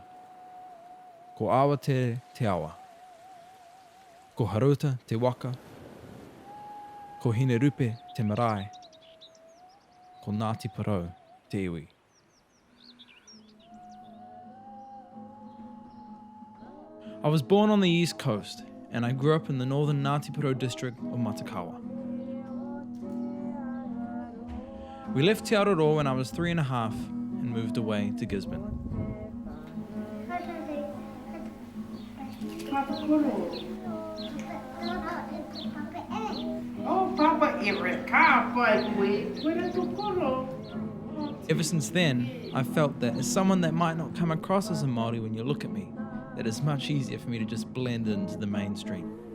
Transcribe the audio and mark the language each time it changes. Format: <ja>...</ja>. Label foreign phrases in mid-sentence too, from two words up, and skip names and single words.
<mi>Ko Aotearoa te awa. Ko Haruta te waka. Ko Hinerupe te marae. Ko Ngāti Porou te iwi.</mi> <en>I was born on the East Coast, and I grew up in the northern Ngāti Porou district of Matakawa. We left Aotearoa when I was 3.5 and moved away to Gisborne. Ever since then, I've felt that as someone that might not come across as a Māori when you look at me, that it's much easier for me to just blend into the mainstream.</en>